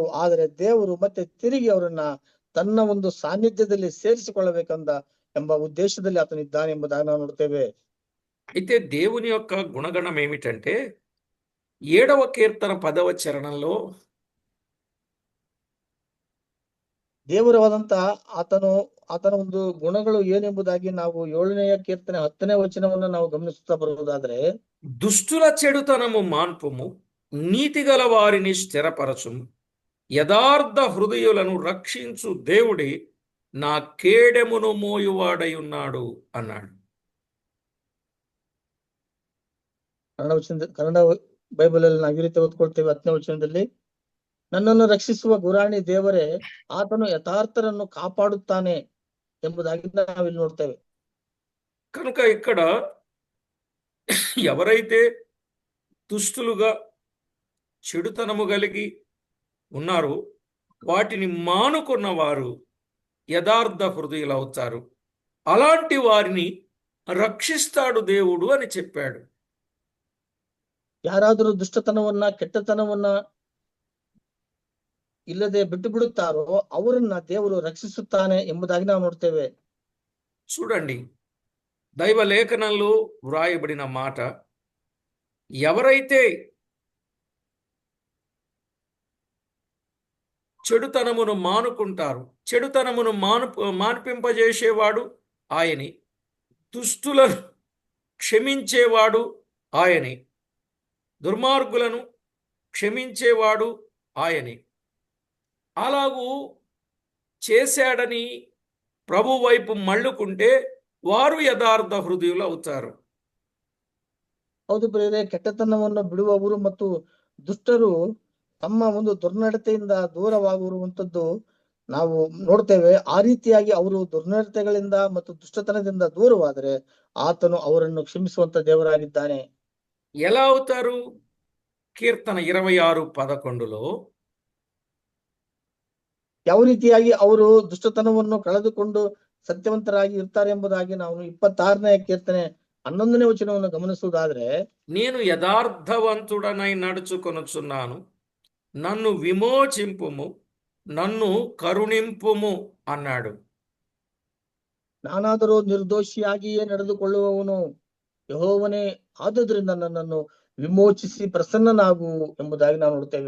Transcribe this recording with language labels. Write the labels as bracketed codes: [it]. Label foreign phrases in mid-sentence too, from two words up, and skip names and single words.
[kn] ಆದರೆ ದೇವರು ಮತ್ತೆ ತಿರುಗಿ ಅವರನ್ನ ತನ್ನ ಒಂದು ಸಾನ್ನಿಧ್ಯದಲ್ಲಿ ಸೇರಿಸಿಕೊಳ್ಳಬೇಕೆಂಬ ಉದ್ದೇಶದಲ್ಲಿ ಆತನಿದ್ದಾನೆ ಎಂಬುದಾಗಿ ನಾವು ನೋಡ್ತೇವೆ. [te] అయితే దేవుని యొక్క గుణగణం ఏమిటంటే 7వ కీర్తన 10వ చరణంలో [kn] ದೇವರವಾದಂತ ಆತನು ಆತನ ಒಂದು ಗುಣಗಳು ಏನೆಂಬುದಾಗಿ ನಾವು 7ನೆಯ ಕೀರ್ತನೆ 10ನೇ ವಚನವನ್ನು ನಾವು ಗಮನಿಸುತ್ತಾ ಬರುವುದಾದ್ರೆ, [te] దుష్టుల చెడుతనము మాన్పుము, నీతిగల వారిని స్థిరపరచుము, యథార్థ హృదయులను రక్షించు దేవుడే నా కేడెమును మోయువాడై ఉన్నాడు అన్నాడు. [kn] ಕನ್ನಡ ಬೈಬಲ್ ಅಲ್ಲಿ ನಾವು ಈ ರೀತಿ ಓದ್ಕೊಳ್ತೇವೆ 10ನೇ ವಚನದಲ್ಲಿ, ನನ್ನನ್ನು ರಕ್ಷಿಸುವ ಗುರಾಣಿ ದೇವರೇ, ಆತನು ಯಥಾರ್ಥರನ್ನು ಕಾಪಾಡುತ್ತಾನೆ ಎಂಬುದಾಗಿ ನಾವಿಲ್ಲಿ ನೋಡ್ತೇವೆ. [te] కనుక ఇక్కడ ఎవరైతే దుష్టులుగా చెడుతనము కలిగి ఉన్నారో వాటిని మానుకున్న వారు యథార్థ హృదయులు అవుతారు. అలాంటి వారిని రక్షిస్తాడు దేవుడు అని చెప్పాడు. [kn] ಯಾರಾದರೂ ದುಷ್ಟತನವನ್ನ ಕೆಟ್ಟತನವನ್ನ ಇಲ್ಲದೆ ಬಿಟ್ಟು ಬಿಡುತ್ತಾರೋ ಅವರನ್ನ ದೇವರು ರಕ್ಷಿಸುತ್ತಾನೆ ಎಂಬುದಾಗಿ ನಾವು ನೋಡ್ತೇವೆ. [te] చూడండి, దైవ లేఖనంలో వ్రాయబడిన మాట, ఎవరైతే చెడుతనమును మానుకుంటారు, చెడుతనమును మాన్పింపజేసేవాడు ఆయనే, దుష్టులను క్షమించేవాడు ఆయనే, దుర్మార్గులను క్షమించేవాడు ఆయనే. అలాగూ చేశాడని ప్రభు వైపు మళ్ళుకుంటే వారు యథార్థ హృదయులు అవుతారు. [kn] ಹೌದು ಪ್ರಿಯರೇ, ಕೆಟ್ಟತನವನ್ನು ಬಿಡುವವರು ಮತ್ತು ದುಷ್ಟರು ತಮ್ಮ ಒಂದು ದುರ್ನಡತೆಯಿಂದ ದೂರವಾಗಿರುವಂತದ್ದು ನಾವು ನೋಡ್ತೇವೆ. ಆ ರೀತಿಯಾಗಿ ಅವರು ದುರ್ನಡತೆಗಳಿಂದ ಮತ್ತು ದುಷ್ಟತನದಿಂದ ದೂರವಾದರೆ ಆತನು ಅವರನ್ನು ಕ್ಷಮಿಸುವಂತ ದೇವರಾಗಿದ್ದಾನೆ. [te] ఎలా అవుతారు? కీర్తన 26:11లో [kn] ಯಾವ ರೀತಿಯಾಗಿ ಅವರು ದುಷ್ಟತನವನ್ನು ಕಳೆದುಕೊಂಡು ಸತ್ಯವಂತರಾಗಿ ಇರ್ತಾರೆ ಎಂಬುದಾಗಿ ನಾವು 26ನೇ ಕೀರ್ತನೆ 11ನೇ ವಚನವನ್ನು ಗಮನಿಸುವುದಾದ್ರೆ, [te] నేను యథార్థవంతుడనై నడుచుకొనుచున్నాను, నన్ను విమోచింపుము, నన్ను కరుణింపుము అన్నాడు. [kn] ನಾನಾದರೂ ನಿರ್ದೋಷಿಯಾಗಿಯೇ ನಡೆದುಕೊಳ್ಳುವವನು, ಯೆಹೋವನೇ ಆದುದರಿಂದ ನನ್ನನ್ನು ವಿಮೋಚಿಸಿ ಪ್ರಸನ್ನನಾಗು ಎಂಬುದಾಗಿ ನಾವು ನೋಡ್ತೇವೆ.